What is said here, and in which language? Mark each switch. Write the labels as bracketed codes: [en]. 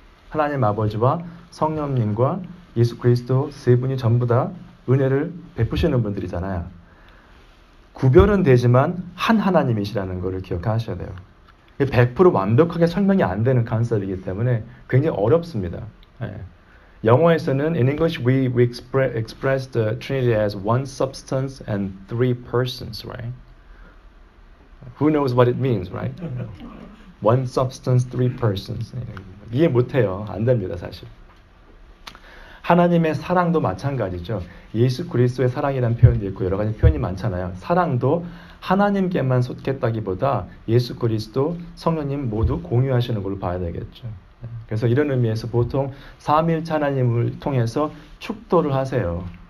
[ko] 하나님 아버지와 성령님과 예수 그리스도 세 분이 전부 다 은혜를 베푸시는 분들이잖아요. 구별은 되지만 한 하나님이시라는 것을 기억하셔야 돼요. 100% 완벽하게 설명이 안 되는 컨셉이기 때문에 굉장히 어렵습니다. 영어에서는 [en] in English we express the Trinity as one substance and three persons, right? Who knows what it means, right? One substance, three persons. [ko] 이해 못해요. 안 됩니다, 사실. 하나님의 사랑도 마찬가지죠. 예수 그리스도의 사랑이라는 표현도 있고 여러 가지 표현이 많잖아요. 사랑도 하나님께만 속했다기보다 예수 그리스도, 성령님 모두 공유하시는 걸로 봐야 되겠죠. 그래서 이런 의미에서 보통 삼위일체 하나님을 통해서 축도를 하세요.